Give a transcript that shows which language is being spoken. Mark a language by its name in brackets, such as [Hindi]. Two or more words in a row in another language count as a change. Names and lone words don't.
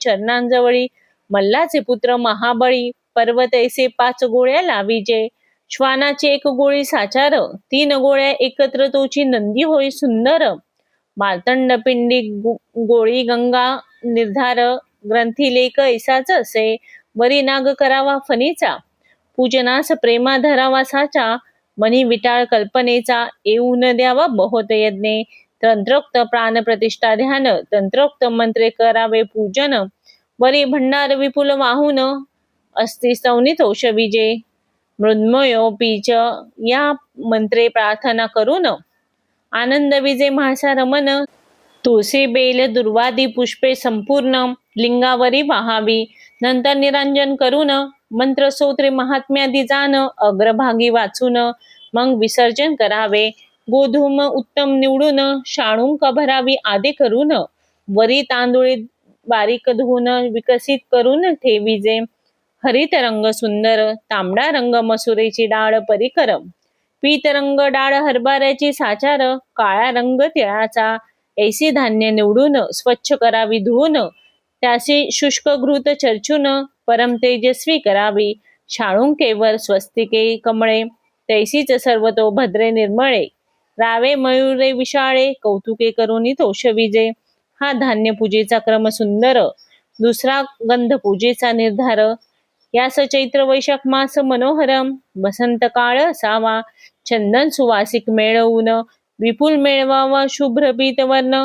[Marathi] चरणांजवळी, मल्लाचे पुत्र महाबळी, पर्वत ऐसे 5 गोळ्या लावीजे, श्वानाची एक गोळी साचार, 3 गोळ्या एकत्र तोची नंदी होई सुंदर. मार्तंड पिंडी गोळी गंगा निर्धार, ग्रंथी लेख ऐसाच असे, वरी नाग करावा फणीचा. पूजनास प्रेमा धरावा साचा, मनी विटाळ कल्पनेचा. येऊन द्यावा बहुत यज्ञे, तंत्रोक्त प्राण प्रतिष्ठा ध्यान. तंत्रोक्त मंत्रे करावे पूजन, वरी भंडार विपुल वाहून. अस्ति स्तवनी तोषविजे, मृन्मयोपीच या मंत्रे प्रार्थना करून. आनंद विजे म्हाळसा रमन, तुळसी बेल दुर्वादी पुष्पे संपूर्ण लिंगावरी वाहावी. नंतर निरांजन करून मंत्र स्तोत्रे महात्म्यादी जाण, अग्रभागी वाचून मग विसर्जन करावे. गोधूम उत्तम निवडून, शाणूंक भरावी आदे करून. वरी तांदूळे बारीक धुवून विकसित करून ठेविजे. हरित रंग सुंदर, तांबडा रंग मसुरेची डाळ परिकर. पीत रंग डाळ हरभऱ्याची साचार, काळा रंग तिळाचा. ऐसी धान्य निवडून स्वच्छ करावी धुवून, त्यासी शुष्क घृत चर्चून परम तेजस्वी करावी. शाळुंकेवर स्वस्तिके कमळे, तैसीच सर्वतो भद्रे निर्मळे. रावे मयुरे विशाळे, कौतुके करुनी तोषविजे. हा धान्य पूजेचा क्रम सुंदर. दुसरा गंध पूजेचा निर्धार. यास चैत्र वैशाख मास मनोहर, वसंत काळ असावा. चंदन सुवासिक मेळवून, विपुल मेळवावा शुभ्र पीतवर्ण.